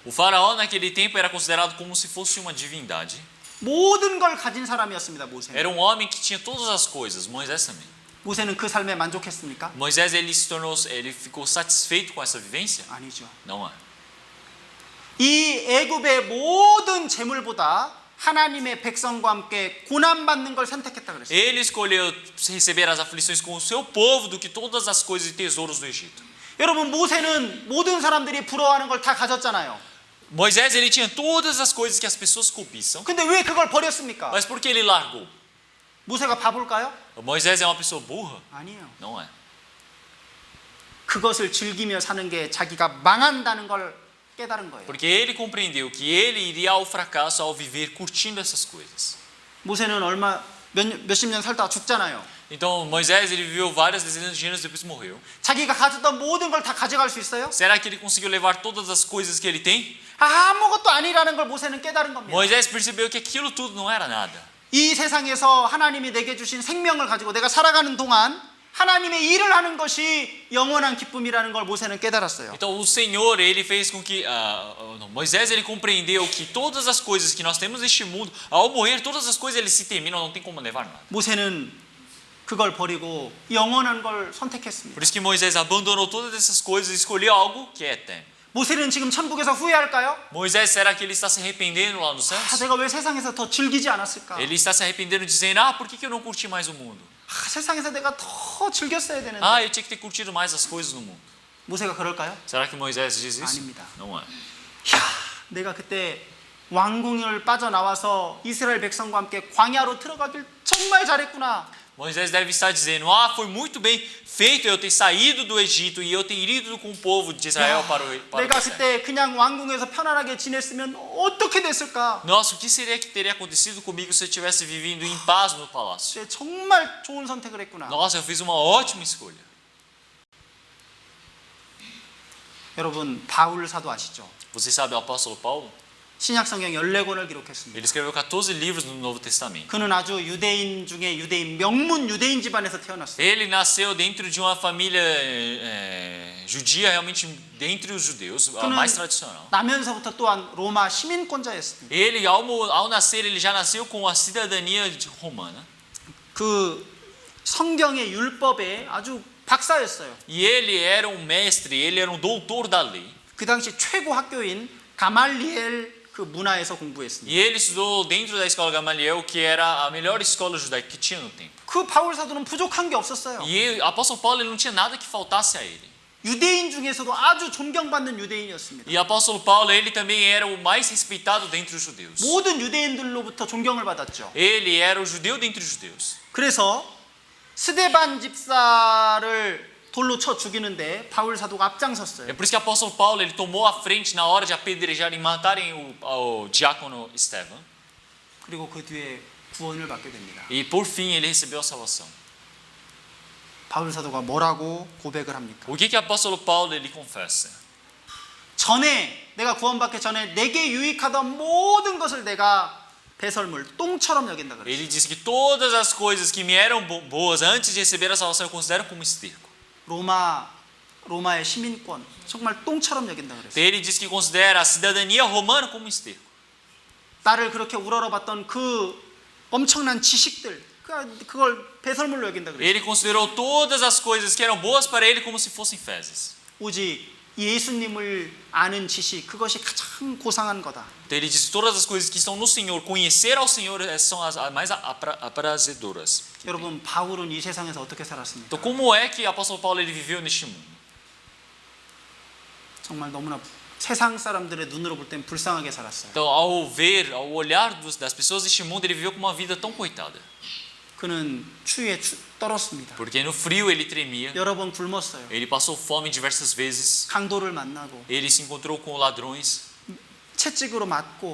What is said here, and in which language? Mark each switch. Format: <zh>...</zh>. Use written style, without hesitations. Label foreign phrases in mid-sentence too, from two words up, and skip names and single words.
<pt>O faraó naquele tempo era considerado como se fosse uma divindade.</pt> <ko>모든 걸 가진 사람이었습니다, 모세는.</ko> <pt>Era um homem que tinha todas as coisas. Moisés também.</pt> <ko>모세는 그 삶에 만족했습니까?</ko> <pt>Moisés ele ficou satisfeito com essa vivência?</pt> <ko>아니죠.</ko> <pt>Não é.</pt> <ko>이 애굽의 모든 재물보다 하나님의 백성과 함께 고난받는 걸 선택했다 그랬어요.</ko> <pt>Ele escolheu receber as aflições com o seu povo do que todas as coisas e tesouros do Egito.</pt> <ko>여러분, 모세는 모든 사람들이 부러워하는 걸 다 가졌잖아요.</ko> <pt>Moisés ele tinha todas as coisas que as pessoas cobiçam.</pt> <ko>근데 왜 그걸 버렸습니까?</ko> <pt>Mas por que ele largou?</pt> <ko>모세가 바볼까요?</ko> <pt>Moisés é uma pessoa burra?</pt> <ko>아니에요.</ko> <pt>Não é.</pt> <ko>그것을 즐기며 사는 게 자기가 망한다는 걸 깨달은 거예요.</ko> <pt>Porque ele compreendeu que ele iria ao fracasso ao viver curtindo essas coisas.</pt> <ko>모세는 몇십 년 살다가 죽잖아요.</ko> <pt>Então Moisés ele viveu várias dezenas de anos depois morreu.</pt> <ko>자기가 가졌던 모든 걸 다 가져갈 수 있어요?</ko> <pt>Será que ele conseguiu levar todas as coisas que ele tem?</pt> <ko>아무것도 아니라는 걸 모세는 깨달은 겁니다.</ko> <pt>Moisés percebeu que aquilo tudo não era nada.</pt> <ko>이 세상에서 하나님이 내게 주신 생명을 가지고 내가 살아가는 동안 하나님의 일을 하는 것이 영원한 기쁨이라는 걸 모세는 깨달았어요.</ko> <pt>Então o Senhor ele fez com que Moisés ele compreendeu que todas as coisas que nós temos neste mundo, ao morrer todas as coisas eles se terminam, não tem como levar nada.</pt> <ko>모세는 그걸 버리고 영원한 걸 선택했습니다.</ko> <pt>Por isso que Moisés abandonou todas essas coisas e escolheu algo que é eterno.</pt> <ko>모세는 지금 천국에서 후회할까요?</ko> <pt>Moisés, será que ele está se arrependendo lá nos céus?</pt> <ko>내가 왜 세상에서 더 즐기지 않았을까?</ko> <pt>Ele está se arrependendo dizendo, por que eu não curti mais o mundo?</pt> <ko>세상에서 내가 더 즐겼어야 되는데.</ko> <pt>Eu tinha que ter curtido mais as coisas do mundo.</pt> <ko>모세가 그럴까요?</ko> <pt>Será que Moisés diz isso?</pt> <ko>아닙니다.</ko> <pt>Não é.</pt> <ko>내가 그때 왕궁을 빠져나와서 이스라엘 백성과 함께 광야로 들어가길 정말 잘했구나.</ko> <pt>Moisés deve estar dizendo, foi muito bem feito eu ter saído do Egito e eu ter ido com o povo de Israel para o</pt> <ko>내가</ko> <pt>deserto.</pt> <ko>그때 그냥 왕궁에서 편안하게 지냈으면 어떻게 됐을까?</ko> <pt>Nossa, o que seria que teria acontecido comigo se eu tivesse vivido em paz no palácio?</pt> <ko>정말 좋은 선택을 했구나.</ko> <pt>Nossa, eu fiz uma ótima escolha.</pt> <ko>여러분 바울 사도 아시죠?</ko> <pt>Você sabe o apóstolo Paulo?</pt> <ko>신약 성경 14권을 기록했습니다.</ko> <pt>Ele escreveu 14 livros no Novo Testamento.</pt> <ko>그는 아주 유대인 중에 유대인, 명문 유대인 집안에서 태어났어요.</ko> <pt>Ele nasceu dentro de uma família judia, realmente dentre os judeus, a mais tradicional.</pt> <ko>나면서부터 또한 로마 시민권자였습니다.</ko> <pt>Ele, ao nascer, ele já nasceu com a cidadania romana.</pt> <ko>그 성경의 율법에 아주 박사였어요.</ko> <pt>E ele era um mestre, ele era um doutor da lei.</pt> <ko>그 당시 최고 학교인 가말리엘 그 문화에서 공부했습니다.</ko> <pt>E ele estudou dentro da escola Gamaliel, que era a melhor escola judaica que tinha no tempo.</pt> <ko>그 바울 사도는 부족한 게 없었어요.</ko> <pt>E o apóstolo Paulo, ele não tinha nada que faltasse a ele.</pt> <ko>유대인 중에서도 아주 존경받는 유대인이었습니다.</ko> <pt>E o apóstolo Paulo, ele também era o mais respeitado dentre os judeus.</pt> <ko>모든 유대인들로부터 존경을 받았죠.</ko> <pt>Ele era o judeu dentre os judeus.</pt> <ko>그래서 스데반 집사를 돌로 쳐 죽이는데 바울 사도가 앞장섰어요.</ko> <pt>É por isso que o apóstolo Paulo, ele tomou a frente na hora de apedrejarem e matarem o diácono Estevão.</pt> <ko>그리고 그 뒤에 구원을 받게 됩니다.</ko> <pt>E por fim ele recebeu a salvação.</pt> <ko>바울 사도가 뭐라고 고백을 합니까?</ko> <pt>O que o apóstolo Paulo ele confessa?</pt> <ko>전에 내가 구원받기 전에 내게 유익하던 모든 것을 내가 배설물, 똥처럼 여긴다 그랬어요.</ko> <pt>Ele diz que todas as coisas que me eram boas antes de receber a salvação eu considero como esterco.</pt> <ko>로마의 시민권 정말 똥처럼 여긴다 그랬어요.</ko> <pt>Ele diz que considera a cidadania romana como esterco.</pt> <ko>나를 그렇게 우러러봤던 그 엄청난 지식들 그걸 배설물로 여긴다 그랬어요.</ko> <pt>Ele considerou todas as coisas que eram boas para ele como se fossem fezes.</pt> <ko>오직 예수님을 아는 지식 그것이 가장 고상한 거다.</ko> <pt>Então ele diz que todas as coisas que estão no Senhor, conhecer ao Senhor são as mais aprazedoras.</pt> <ko>여러분 바울은 이 세상에서 어떻게 살았습니까?</ko> <pt>Então como é que o apóstolo Paulo ele viveu neste mundo?</pt> <ko>정말 너무나 세상 사람들의 눈으로 볼 땐 불쌍하게 살았어요.</ko> <pt>Então ao olhar das pessoas deste mundo, ele viveu com uma vida tão coitada.</pt> <ko>그는 추위에 떨었습니다.</ko> <pt>Porque no frio ele tremia.</pt> <ko>여러 번 굶었어요.</ko> <pt>Ele passou fome diversas vezes.</pt> <ko>강도를 만나고</ko> <pt>Ele se encontrou com ladrões.</pt> <ko>채찍으로 맞고</ko>